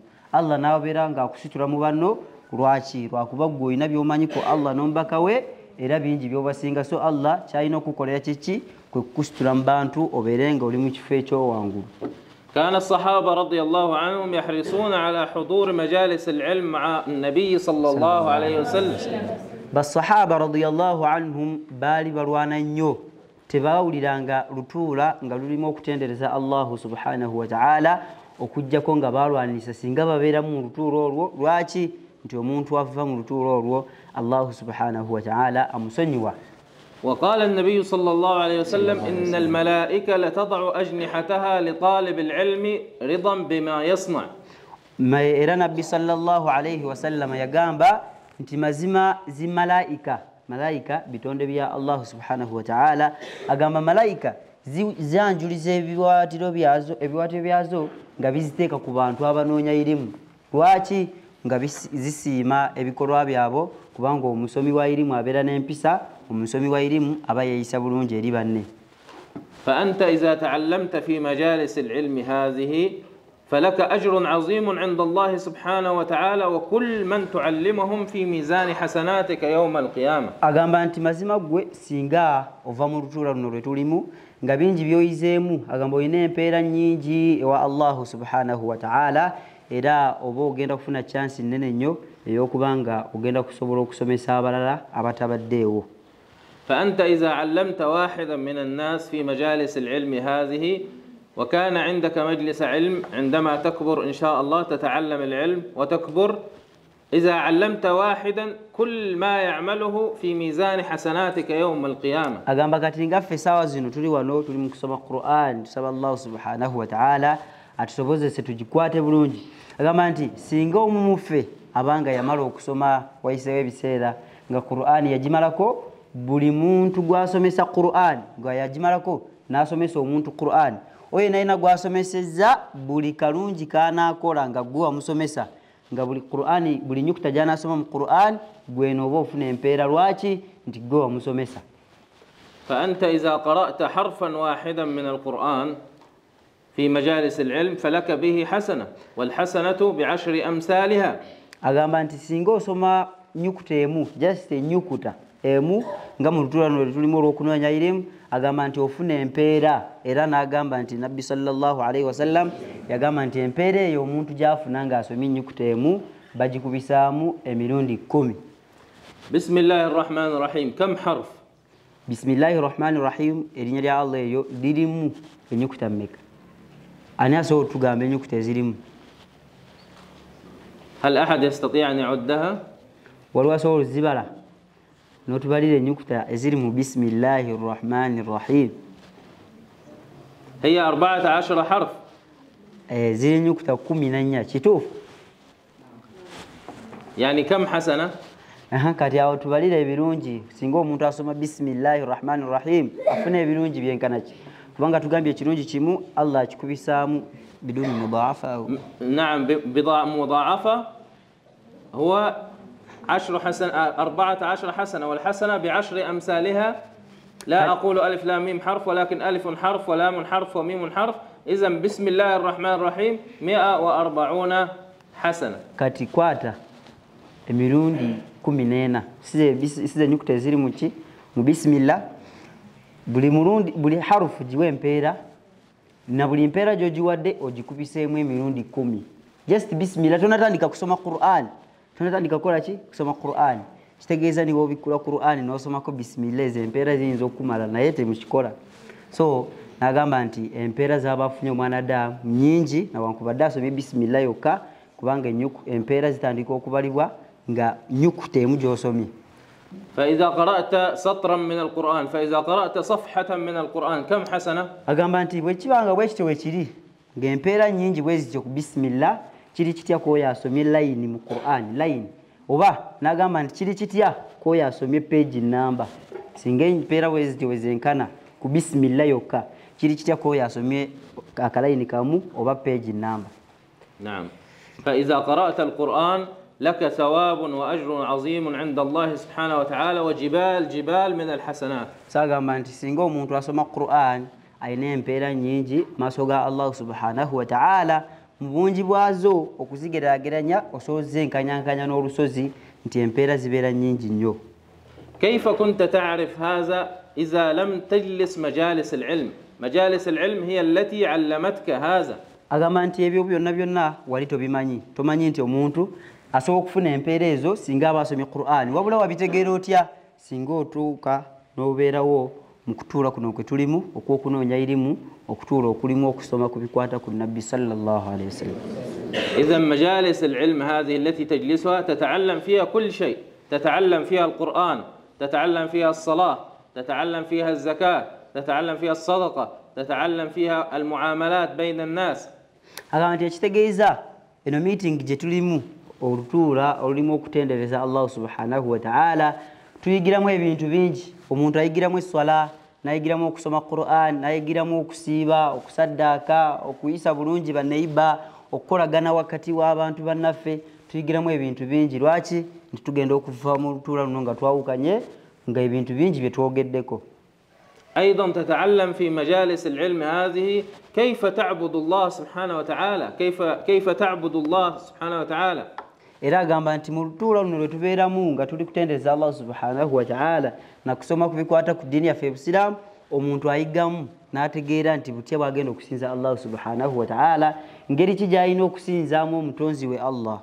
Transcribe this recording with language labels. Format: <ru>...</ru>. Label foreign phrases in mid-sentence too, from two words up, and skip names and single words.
<lg>Allah n'abeera nga akusitula mu banno lwaki lwakuba ggwe olina by'omanyi ku Allah n'omubaka we era bingi by'obasinga so Allah kyalina okukolera kiki kwe kukusitula mu bantu obeere nga oli mu kifo eky'owangulu.</lg> <ar>كان الصحابة رضي الله عنهم يحرصون على حضور مجالس العلم مع النبي صلى الله عليه وسلم.</ar> <lg>basahaba</lg> <ar>رضي الله عنهم</ar> <lg>baali balwana nnyo tebaawuliranga lutuula nga lulimu okutendereza Allah</lg> <ar>سبحانه وتعالى</ar> <lg>okujjako nga balwanisa singa babeera mu lutuula olwo lwaki nti omuntu ava mu lutuula olwo Allah</lg> <ar>سبحانه وتعالى</ar> <lg>amusonyiwa.</lg> <ar>وقال النبي صلى الله عليه وسلم إن الملائكة لتضع أجنحتها لطالب العلم رضا بما يصنع.</ar> <lg>ما era nabbi</lg> <ar>صلى الله عليه وسلم</ar> <lg>yagamba nti mazima zimalaika malaika bitonde bya Allah</lg> <ar>سبحانه وتعالى</ar> <lg>agamba malaika zanjuliza ebiwatiro byazo nga biziteeka ku bantu abanoonya irimu lwaki nga zisiima ebikolwa byabo kubanga omusomi wa irimu abeera n'empisa omusomi wa irimu aba yeeyisa bulungi eri banne.</lg> <ar>فأنت إذا تعلمت في مجالس العلم هذه فلك أجر عظيم عند الله سبحانه وتعالى وكل من تعلمهم في ميزان حسناتك يوم القيامة.</ar> <lg>agamba nti mazima gwe singa ova mu lutuula luno lwe tulimu nga bingi byoyizeemu agamba olina empeera nnyingi ewa Allah</lg> <ar>سبحانه وتعالى</ar> <lg>era oba ogenda kufuna chance nnene nnyo ey'okubanga ogenda kusobola okusomesa abalala abatabaddeewo.</lg> <ar>فأنت إذا علمت واحدا من الناس في مجالس العلم هذه وكان عندك مجلس علم عندما تكبر إن شاء الله تتعلم العلم وتكبر إذا علمت واحدا كل ما يعمله في ميزان حسناتك يوم القيامة.</ar> <lg>agamba kati ngaffe saawa zino tuli wano tuli mu kusoma Qur'an tusaba Allah</lg> <ar>سبحانه وتعالى</ar> <lg>atusobozese tugikwate bulungi. agamba nti singa omu muffe abanga yamala okusoma wayiseewo ebiseera nga Qur'an yagimalako buli muntu gwasomesa Qur'an nga yagimalako n'asomesa omuntu Qur'an oyo nayina gwasomesezza buli kalungi kanaakola nga gwe wamusomesa nga buli Qur'ani buli nyukuta gy'anaasoma mu Qur'an gwe nooba ofuna empeera lwaki nti gwe wamusomesa.</lg> <ar>فأنت إذا قرأت حرفا واحدا من القرآن في مجالس العلم فلك به حسنة والحسنة بعشر أمثالها.</ar> <lg>agamba nti singa osoma nyukuta emu just enyukuta emu nga mu lutuula luno tulimu olw'okunoonya ilimu agamba nti ofuna empeera era n'agamba nti nabbi</lg> <ar>صلى الله عليه وسلم</ar> <lg>yagamba nti empeera eyo omuntu gy'afuna ng'asomye ennyukuta emu bagikubisaamu emirundi 10.</lg> <ar>بسم الله الرحمن الرحيم. كم حرف? بسم الله الرحمن الرحيم</ar> <lg>erinnya lya Allah eyo lirimu ennyukuta mmeka? Ani asobola otugamba ennyukuta ezirimu?</lg> <ar>هل أحد يستطيع أن يعدها؟</ar> <lg>waliwo asobola ozibala n'otubalira ennyukuta eziri mu</lg> <ar>بسم الله الرحمن الرحيم? هي 14 حرف.</ar> <lg>ziri ennyukuta 14 kituufu?</lg> <ar>يعني كم حسنة؟</ar> <lg>kati awo tubalira ebirungi singa omuntu asoma</lg> <ar>بسم الله الرحمن الرحيم</ar> <lg>afuna ebirungi byenkana ki? kubanga tugambye ekirungi kimu Allah akikubisaamu</lg> <ar>أضعافا مضاعفة. نعم مضاعفة. هو 14 حسنة والحسنة ب10 أمثالها. لا أقول ألف لام ميم حرف ولكن ألف حرف ولام حرف وميم حرف. إذا بسم الله الرحمن الرحيم 140 حسنة.</ar> <lg>kati kwata emirundi 14 size ennyukuta eziri muki mu Bismillah. buli harufu giwe empeera na buli mpeera gy'ogiwadde ogikubiseemu emirundi 10. just Bismillah tonatandika kusoma Qur'an, tonatandika kukola ki? Kusoma Qur'an. kitegeeza niwe obikkula Qur'an n'osomako Bismillah ezo empeera ziyinza okumala naye temukikola. so n'agamba nti empeera z'abafunye omwanadamu nnyingi nawankubadde asomye Bismillah yokka kubanga empeera zitandika okubalibwa nga nnyukuta emu gy'osomye.</lg> <ar>فإذا قرأت سطرا من القرآن فإذا قرأت صفحة من القرآن كم حسنة؟</ar> <lg>agamba nti bwe kibanga bwe kityo wekiri ng'empeera nnyingi bwe zityo ku Bismillah kiri kitya k'oyo asomye layini mu Qur'an layini, oba n'agamba nti kiri kitya k'oyo asomye page namba. singa empeera bwe zityo wezenkana ku Bismillah yokka kiri kitya k'oyo asomye akalayini kamu oba page namba.</lg> <ar>نعم. فإذا قرأت القرآن لك ثواب وأجر عظيم عند الله سبحانه وتعالى وجبال من الحسنات.</ar> <lg>sagamba nti singa omuntu asoma Qur'an ayina empeera nnyingi maaso ga Allah</lg> <ar>سبحانه وتعالى,</ar> <lg>mu bungi bwazo okuzigeraageranya osobola enkanyankanya n'olusozi nti empeera zibeera nnyingi nnyo.</lg> <ar>كيف كنت تعرف هذا إذا لم تجلس مجالس العلم؟ مجالس العلم هي التي علمتك هذا.</ar> <lg>agamba nti ebyo byonna wali tobimanyi, tomanyi nti omuntu asobola okufuna empeera ezo singa aba asomye Qur'an. wabula wabitegeera otya? singa otuuka n'obeerawo mu kutuula kuno kwe tulimu okw'okunoonya irimu, okutuula okulimu okusoma ku bikwata ku Nabbi</lg> <ar>صلى الله عليه وسلم. إذا مجالس العلم هذه التي تجلسها تتعلم فيها كل شيء. تتعلم فيها القرآن، تتعلم فيها الصلاة، تتعلم فيها الزكاة، تتعلم فيها الصدقة، تتعلم فيها المعاملات بين الناس.</ar> <lg>agamba nti ekitegeeza eno meeting gye tulimu olutuula olulimu okutendereza Allah</lg> <ar>سبحانه وتعالى</ar> <lg>tuyigiramu ebintu bingi. omuntu ayigiramu esswala, n'ayigiramu okusoma Qur'an, n'ayigiramu okusiiba, okusaddaaka, okuyisa bulungi banneiba, okukolagana wakati w'abantu bannaffe. tuyigiramu ebintu bingi. lwaki? nti tugenda okuva mu lutuula luno nga twawukanye nga ebintu bingi bye twogeddeko.</lg> <ar>أيضا تتعلم في مجالس العلم هذه كيف تعبد الله سبحانه وتعالى. كيف تعبد الله سبحانه وتعالى.</ar> <lg>era agamba nti mu lutuula luno lwe tubeeramu nga tuli kutendereza Allah</lg> <ar>سبحانه وتعالى</ar> <lg>na kusoma ku bikwata ku ddiini yaffe Obusiraamu, omuntu ayigamu n'ategeera nti butya bwagenda okusinza Allah subhanahu wa ta'ala, ngeri ki gy'alina okusinzaamu omutonzi we Allah.</lg>